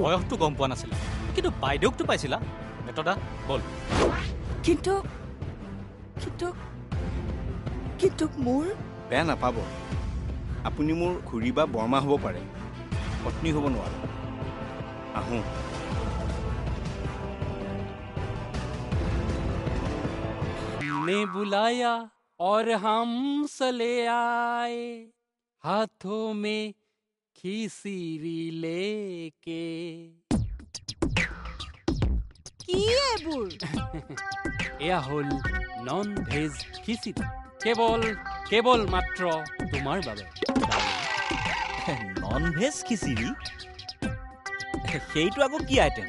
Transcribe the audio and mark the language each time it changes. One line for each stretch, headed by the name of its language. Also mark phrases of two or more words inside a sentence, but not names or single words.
Assamese: বয়সটো গম পোৱা নাছিলে কিন্তু বাইদেউকতো পাইছিলা নেত্ৰদা বল কিন্তু মোৰ বেয়া নাপাব আপুনি মোৰ খুৰী বা বৰমা হ'ব পাৰে পত্নী হ'ব নোৱাৰে আহোঁ
Hindi: ने बुलाया और हम चले आए हाथों में खिसिरी लेके
Assamese: কি এইবোৰ এয়া হল নন ভেজ খিচিৰি কেৱল মাত্ৰ তোমাৰ বাবে নন ভেজ খিচিৰি সেইটো আকৌ কি আইটেম